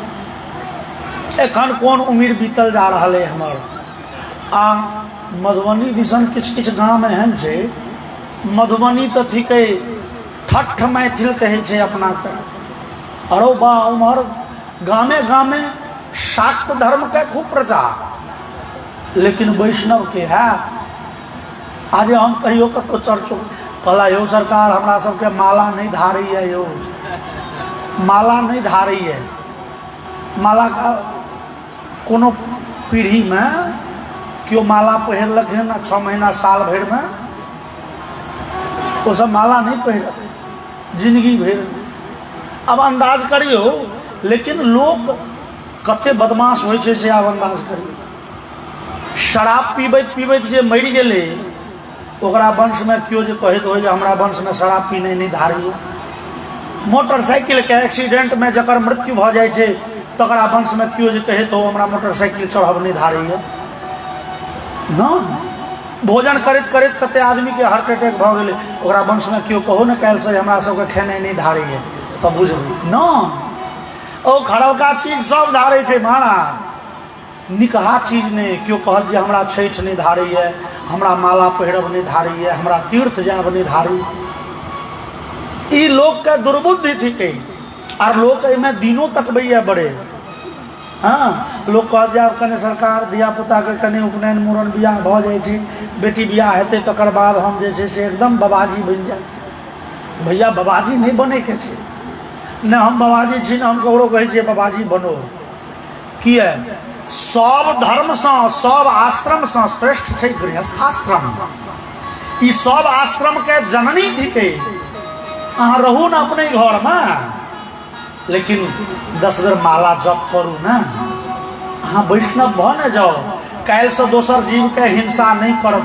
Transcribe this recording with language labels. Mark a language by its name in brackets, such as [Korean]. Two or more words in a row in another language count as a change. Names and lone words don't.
[Maithili] एखन कोन उम्र बीतल जा रहल है हमर आ मधुबनी दिसन किछु किछु गाम एहन छै मधुबनी तऽ थिकै ठठ मैथिल कहै छै अपना के अरो बा उम्हर गामे गामे शाक्त धर्म के खूब प्रचार लेकिन वैष्णव के है आज हम कहियो कतौ चर्चो कहला यौ सरकार हमरा सबके माला नहीं धारी है यौ माला नहीं धारी है माला का कोनो पीढ़ी में क्यों माला पहिरलक है ना 6 महीना साल भर में वो सब माला नहीं पहिर जिंदगी भर अब अंदाज करियो लेकिन लोग कते बदमाश होइ छै से आब अंदाज करियो शराब पीबैत पीबैत जे मरि गेलै ओकरा वंश में क्यों जे कहैत हो जे हमरा वंश में शराब पीने नहीं धारी मोटरसाइकिल के एक्सीडेंट में जकर मृत्यु भ जाय छै तकरा वंश में क्यों जे कहैत हो हमरा मोटरसाइकिल चढ़ब नहीं धारी न भोजन करैत करैत कते आदमी के हार्ट अटैक भ गेलै ओकरा वंश में क्यों कहो न काल्हि से हमरा सबके खेनाइ नहीं धारी तब बुझबै न ओ खड़ौका चीज सब धारे छै महाराज निकहा चीज नहीं क्यों कहत जे हमरा छठ नहीं धारी है हमरा माला पहिरब नहीं धारी है हमरा तीर्थ जाब नहीं धारी ई लोग के दुर्बुद्धि थिकै और लोग एहिमे दिनों तकबैया बड़े हाँ लोग कहत जाब कने सरकार धिया पुता के कने उपनयन मूड़न बियाह भ जाय छै बेटी बियाह हेतै तकर बाद हम जे छै से एकदम बाबाजी बनि जाय भैया बाबाजी नहीं बने के छै न हम बाबाजी छी न हम ककरो कहै छियै बाबाजी बनो किया सब धर्म से सब आश्रम से श्रेष्ठ छै गृहस्थाश्रम ई सब आश्रम के जननी थी के अहाँ रहू ना अपने घर में, लेकिन 10 बेर माला जप करू ना, अहाँ वैष्णव भ न जाओ, काल्हि से दोसर जीव के हिंसा नहीं करब।